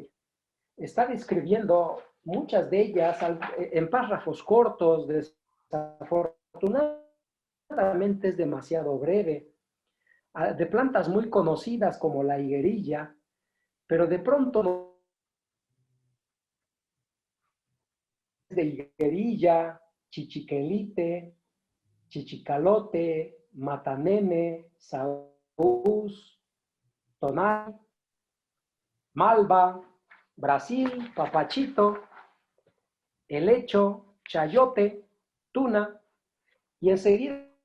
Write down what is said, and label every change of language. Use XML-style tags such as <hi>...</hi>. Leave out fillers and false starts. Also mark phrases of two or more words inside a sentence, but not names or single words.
<es>Está describiendo muchas de ellas en párrafos cortos, desafortunadamente es demasiado breve, de plantas muy conocidas como la higuerilla, pero de pronto de higuerilla, chichiquelite, chichicalote, matanene, saúz, tonal, malva, Brasil, papachito, helecho, chayote, tuna, y enseguida</es>